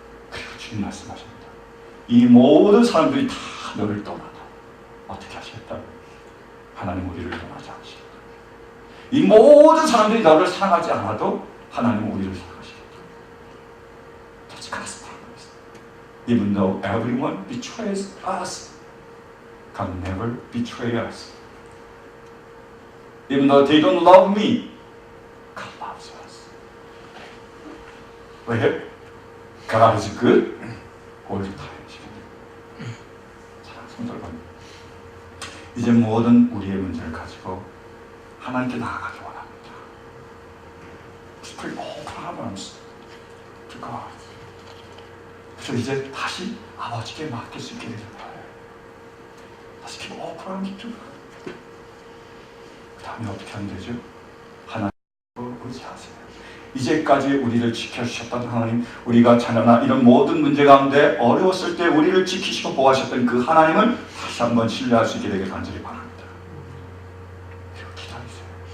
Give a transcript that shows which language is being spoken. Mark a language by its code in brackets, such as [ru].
[ko] 그리고 주님 말씀하십니다. 이 모든 사람들이 다 너를 떠나다 어떻게 하시겠다? 하나님 우리를 떠나지 않으시겠다. 이 모든 사람들이 너를 사랑하지 않아도 하나님은 우리를 사랑하시겠다. [en] That's God's promise. Even though everyone betrays us, God never betray us. Even though they don't love me, God loves us. [ko] 왜? [en] God is good all the time. [ko] 사랑하는 성도 여러분, 이제 모든 우리의 문제를 가지고 하나님께 나아가기 원합니다. [en] Bring all problems to God. [ko] 그래서 이제 다시 아버지께 맡길 수 있게 되는 거예요. 다시 [en] give all problems to God. [ko] 그 다음에 어떻게 하면 되죠? 하나님을 의지하세요. 이제까지 우리를 지켜주셨던 하나님, 우리가 자녀나 이런 모든 문제 가운데 어려웠을 때 우리를 지키시고 보호하셨던 그 하나님을 다시 한번 신뢰할 수 있게 되길 간절히 바랍니다. 그리고 기다리세요.